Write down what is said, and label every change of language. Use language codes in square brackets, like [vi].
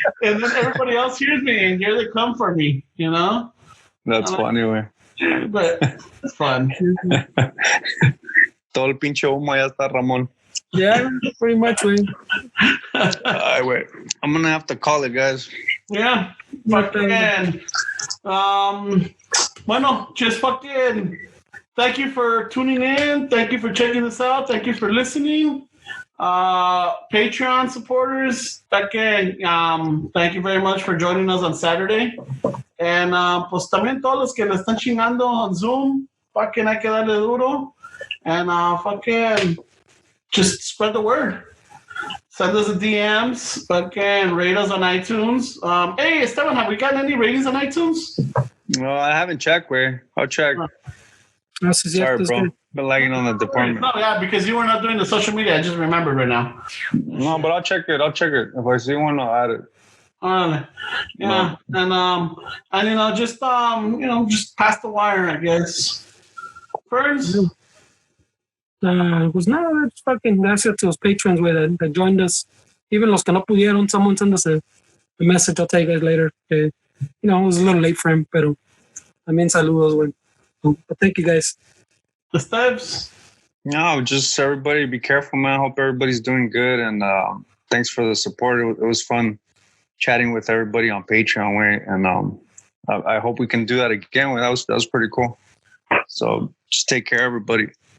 [en] And then everybody else hears me, and here they come for me, you know? That's funny, güey. But it's fun. [es] Todo el pinche humo ya está, Ramon. [en] Yeah, pretty much, güey. [es] Ay, güey. [en] I'm going to have to call it, guys. Yeah. Fucking. Bueno, just fucking. Thank you for tuning in. Thank you for checking this out. Thank you for listening. Patreon supporters, fucking. Thank you very much for joining us on Saturday. [es] And pues también todos los que le están chingando on Zoom, fucking hay que darle duro. [en] and fucking just spread the word. Send us the DMs. Fucking rate us on iTunes. Hey, Esteban, have we gotten any ratings on iTunes? Well, I haven't checked, way. I'll check. Sorry, bro. Been lagging on the department. No, yeah, because you were not doing the social media. I just remembered right now. No, but I'll check it. If I see one, I'll add it. Yeah, no. And just pass the wire, I guess. Ferns. [es] Pues nada, [en] fucking gracias to those patrons that joined us. Even [es] los que no pudieron, [en] someone sent us a message. I'll tell you guys later. It was a little late for him, [es] pero también saludos, güey. [en] But thank you guys. The steps. No, just everybody be careful, man. Hope everybody's doing good, and thanks for the support. It was fun chatting with everybody on Patreon, way, and I hope we can do that again. That was pretty cool. So just take care, everybody.